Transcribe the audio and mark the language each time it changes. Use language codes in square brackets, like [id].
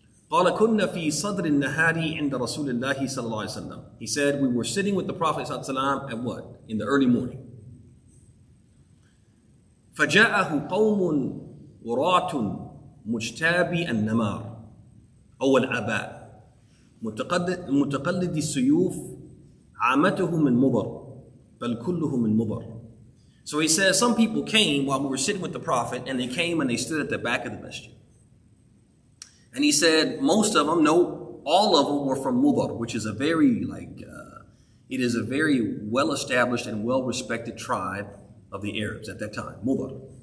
[ar] قال كنا في صدر النهار عند رسول الله صلى الله عليه وسلم. [en] He said, we were sitting with the Prophet [ar] صلى الله عليه وسلم [en] at what? In the early morning. [ar] فجاءه قوم وراة مجتابي النمار أو العباء متقلد السيوف عامته من مضر بل كله من مضر. [en] So he says some people came while we were sitting with the Prophet, and they came and they stood at the back of the masjid. And he said most of them, no, all of them were from Mudar, which is a very it is a very well-established and well-respected tribe of the Arabs at that time, Mudar.